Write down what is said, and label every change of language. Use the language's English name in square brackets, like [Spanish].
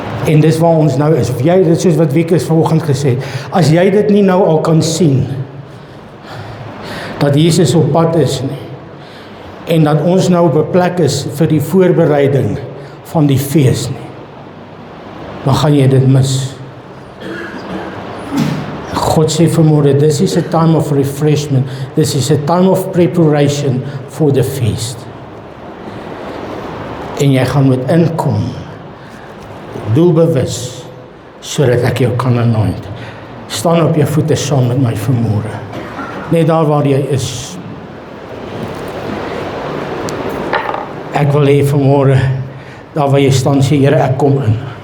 [Afrikaans] En dis waar ons nou is. Jy, dit soos wat Wieke vanoggend gesê het, as jy dit nie nou al kan sien, dat Jesus op pad is nie, en dat ons nou op 'n plek is vir die voorbereiding van die fees nie, dan gaan jy dit mis. God sê vanmôre, [English] this is a time of refreshment, this is a time of preparation for the feast. [Afrikaans] En jy gaan moet inkom, doelbewus, sodat ek jou kan anoint. Staan op jou voete saam met my vanmôre, net daar waar jy is. Ek wil hê vanmôre, daar waar jy staan, sê Here, ek kom in.